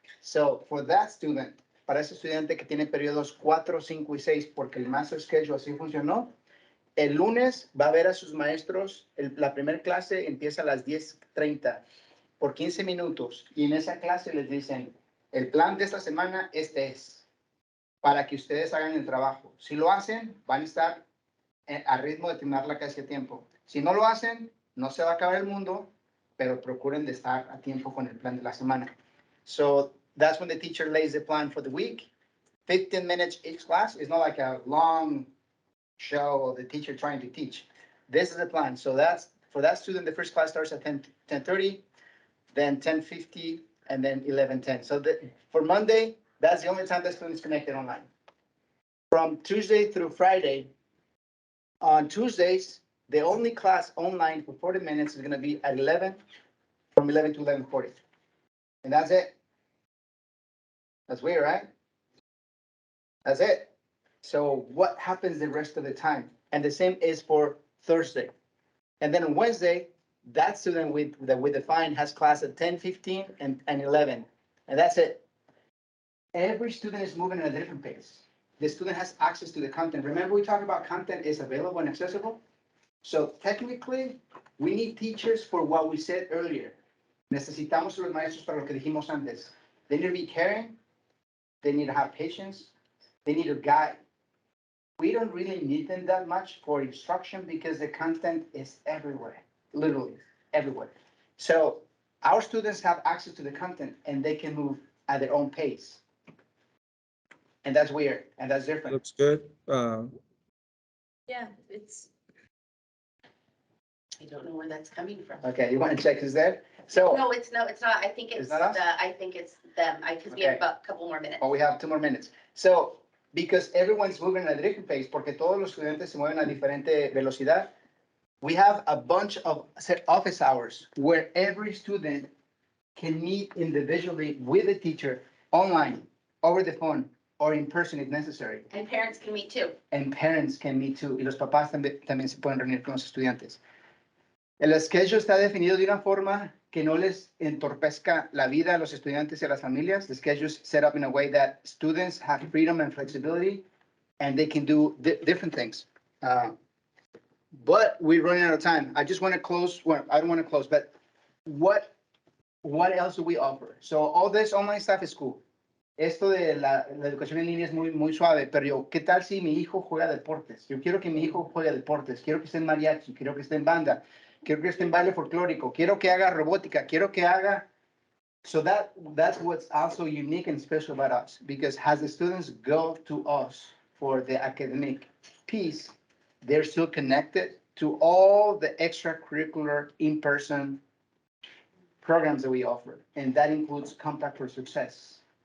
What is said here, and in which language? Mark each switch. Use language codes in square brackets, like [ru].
[es] So for that student, para ese estudiante que tiene periodos 4, 5 y 6, porque el master schedule así funcionó, el lunes va a ver a sus maestros, la primera clase empieza a las 10:30 por 15 minutos y en esa clase les dicen, el plan de esta semana este es, para que ustedes hagan el trabajo. Si lo hacen, van a estar a ritmo de terminar la clase a tiempo. Si no lo hacen, no se va a acabar el mundo, pero procuren de estar a tiempo con el plan de la semana. [en] So that's when the teacher lays the plan for the week. 15 minutes each class. It's not like a long show of the teacher trying to teach. This is the plan. So that's for that student, the first class starts at 10:30, then 10:50, and then 11:10. So for Monday, that's the only time that student is connected online. From Tuesday through Friday, on Tuesdays, the only class online for 40 minutes is going to be at 11, from 11 to 11:40. And that's it. That's weird, right? That's it. So what happens the rest of the time? And the same is for Thursday. And then on Wednesday, that student that we define has class at 10:15 and 11. And that's it. Every student is moving at a different pace. The student has access to the content. Remember, we talked about content is available and accessible? So technically, we need teachers for what we said earlier. [es] Necesitamos los maestros para lo que dijimos antes. [en] They need to be caring. They need to have patience. They need to guide. we don't really need them that much for instruction because the content is everywhere, literally everywhere. So our students have access to the content and they can move at their own pace. And that's weird and that's different. Looks good. Yeah, it's. I don't know where that's coming from. Okay, you want to check is there? So, No, it's not, I think It's it's not us? I think it's them, because we have Okay. about a couple more minutes. oh, we have 2 more minutes. So, because everyone's moving at a different pace, [es] porque todos los estudiantes se mueven a diferente velocidad, [en] we have a bunch of office hours where every student can meet individually with the teacher online, over the phone, or in person if necessary. And parents can meet too. And parents can meet too. [es] Y los papás también se pueden reunir con los estudiantes. El schedule está definido de una forma que no les entorpezca la vida a los estudiantes y a las familias. [en] The schedule is set up in a way that students have freedom and flexibility and they can do different things. But we're running out of time. I just want to close, well, I don't want to close, but what else do we offer? So all this online stuff is cool. [es] Esto de la educación en línea es muy suave, pero yo, ¿qué tal si mi hijo juega deportes? Yo quiero que mi hijo juegue deportes, quiero que esté en mariachi, quiero que esté en banda, quiero que esté en baile folclórico, quiero que haga robótica, quiero que haga... [en] So that's what's also unique and special about us, because as the students go to us for the academic piece, they're still connected to all the extracurricular in-person programs that we offer, and that includes Compact for Success.